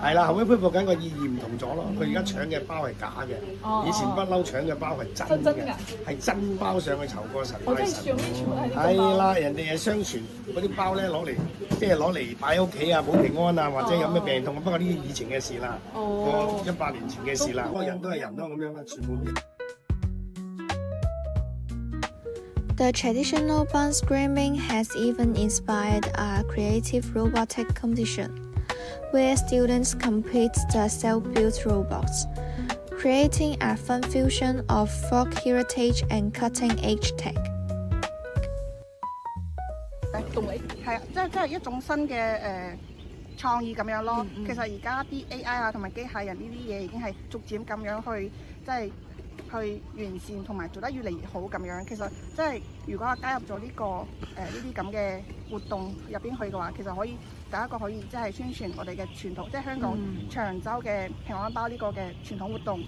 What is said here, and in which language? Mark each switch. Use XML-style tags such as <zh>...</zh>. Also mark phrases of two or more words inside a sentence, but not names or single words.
<yue>係啦，後尾恢復緊個意義唔同咗咯。佢而家搶嘅包係假嘅，以前不嬲搶嘅包係真嘅，係真包上去酬過神拜神。係啦，人哋係相傳嗰啲包咧攞嚟擺喺屋企啊，保平安啊，或者有咩病痛。不過呢啲以前嘅事啦，個100年前嘅事啦。個人都係人都咁樣啦，全部。</yue> <en>The traditional bun scrambling has even inspired a creative robotic competition, where students complete the self-built robots, creating a fun fusion of folk heritage and cutting-edge tech.</en> <yue>動力係啊，即係一種新嘅創意咁樣咯。其實而家啲 AI 啊同埋機械人呢啲嘢已經係逐漸咁樣去即係去完善同埋做得越嚟越好咁樣。其實即係如果加入咗呢個呢啲咁嘅活動入邊去嘅話，其實可以第一個可以即係宣傳我哋嘅傳統，即係香港長洲嘅平安包呢個嘅傳統活動。</yue>